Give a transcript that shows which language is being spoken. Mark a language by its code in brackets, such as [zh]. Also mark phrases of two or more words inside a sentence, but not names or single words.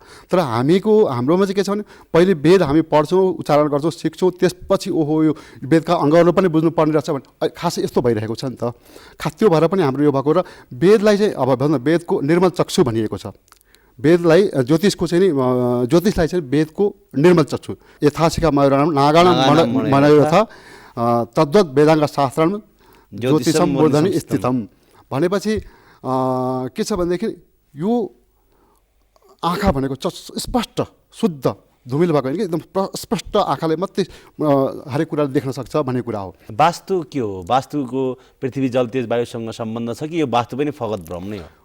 [ne] तर हाम्रोमा चाहिँ के छ भने पहिले वेद हामी पढ्छौँ, उच्चारण गर्छौँ, सिक्छौँ, त्यसपछि ओहो यो वेदका अङ्गहरू पनि बुझ्नुपर्ने रहेछ भने खास यस्तो भइरहेको छ नि त। खास त्यो भएर पनि हाम्रो यो भएको र वेदलाई चाहिँ अब भन्दा वेदको निर्मल चक्षु भनिएको छ। वेदलाई ज्योतिषलाई चाहिँ वेदको निर्मल चक्षु [sa] यथाशिखा मयूराणाम नागाणाम मनयोथा तद्वत् वेदाङ्ग शास्त्रम ज्योतिषम मूर्धनि स्थितम [ne] भनेपछि के छ भनेदेखि यो आँखा भनेको स्पष्ट शुद्ध धुमिलो भएको होइन कि एकदम स्पष्ट आँखाले मात्रै हरेक कुरा देख्न सक्छ भन्ने कुरा हो। वास्तु के हो? वास्तुको पृथ्वी जल तेज वायुसँग सम्बन्ध छ कि यो वास्तु पनि फगत भ्रम नै हो?